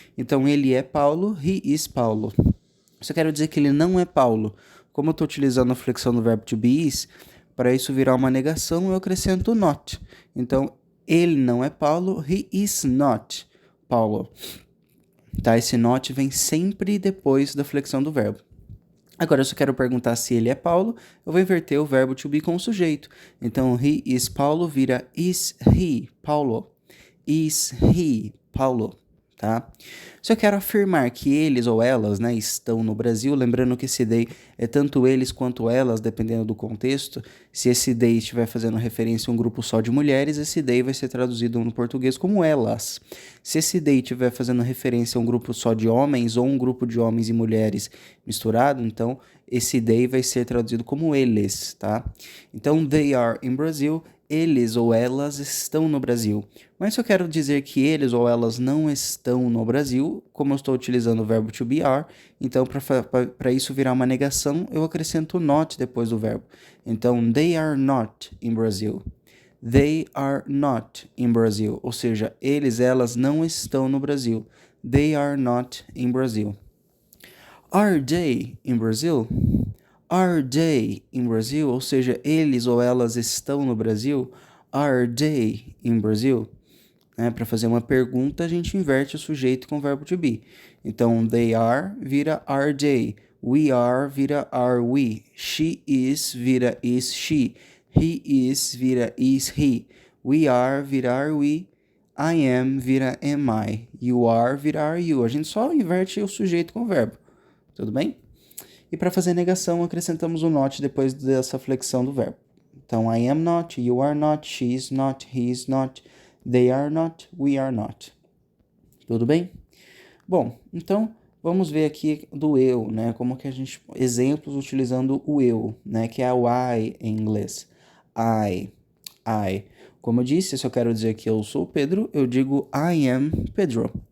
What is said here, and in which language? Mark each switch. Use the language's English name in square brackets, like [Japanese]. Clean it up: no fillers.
[Portuguese] Então, ele é Paulo, [English] he is Paulo. [Portuguese] Se eu quero dizer que ele não é Paulo, como eu estou utilizando a flexão do verbo to be is, para isso virar uma negação, eu acrescento not. Então, ele não é Paulo, [English] he is not Paulo. [Portuguese] Tá? Esse not vem sempre depois da flexão do verbo. Agora, se eu quero perguntar se ele é Paulo, eu vou inverter o verbo to be com o sujeito. [English] Então, he is Paulo vira is he Paulo. Is he Paulo. Tá? [Portuguese] Se eu quero afirmar que eles ou elas, né, estão no Brasil, lembrando que esse they é tanto eles quanto elas, dependendo do contexto. Se esse they estiver fazendo referência a um grupo só de mulheres, esse they vai ser traduzido no português como elas. Se esse they estiver fazendo referência a um grupo só de homens ou um grupo de homens e mulheres misturado, então esse they vai ser traduzido como eles, tá? [English] Então, they are in Brazil. [Portuguese] Eles ou elas estão no Brasil. Mas se eu quero dizer que eles ou elas não estão no Brasil, como eu estou utilizando o verbo to be are, então para isso virar uma negação, eu acrescento not depois do verbo. [English] Então, they are not in Brazil. They are not in Brazil. [Portuguese] Ou seja, eles, elas não estão no Brasil. [English] They are not in Brazil. Are they in Brazil? Are they in Brazil? [Portuguese] Ou seja, eles ou elas estão no Brasil? [English] Are they in Brazil? [Portuguese] Para fazer uma pergunta, a gente inverte o sujeito com o verbo to be. [English] Então, they are vira are they. We are vira are we. She is vira is she. He is vira is he. We are vira are we. I am [Portuguese] vira [English] am I. You are [Portuguese] vira [English] are you. [Portuguese] A gente só inverte o sujeito com o verbo. Tudo bem? E para fazer negação, acrescentamos o not depois dessa flexão do verbo. [English] Então, I am not, you are not, she is not, he is not, they are not, we are not. [Portuguese] Tudo bem? Bom, então vamos ver aqui do eu, né? Como que a gente... Exemplos utilizando o eu, né? Que é o I em inglês. I. Como eu disse, se eu quero dizer que eu sou Pedro, eu digo [English] I am Pedro.